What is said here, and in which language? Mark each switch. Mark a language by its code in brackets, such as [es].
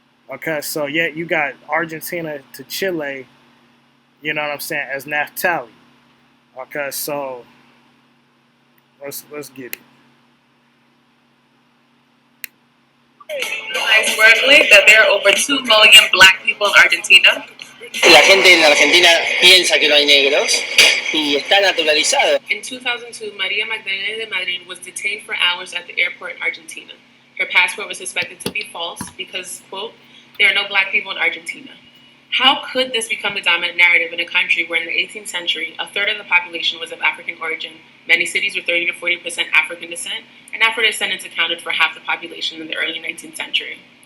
[en] Okay, so yeah, you got Argentina to Chile, you know what I'm saying, as Naphtali. Okay, so let's get it. Historically, that there are over 2 million black people in Argentina. [es] La gente en Argentina piensa que no hay negros y está naturalizado. [en] In 2002, Maria Magdalena de Madrid was detained for hours at the airport in Argentina. Her passport was suspected to be false because, quote, there are no black people in Argentina. How could this become the dominant narrative in a country where in the 18th century, a third of the population was of African origin, many cities were 30 to 40% African descent, and Afro-descendants accounted for half the population in the early 19th century?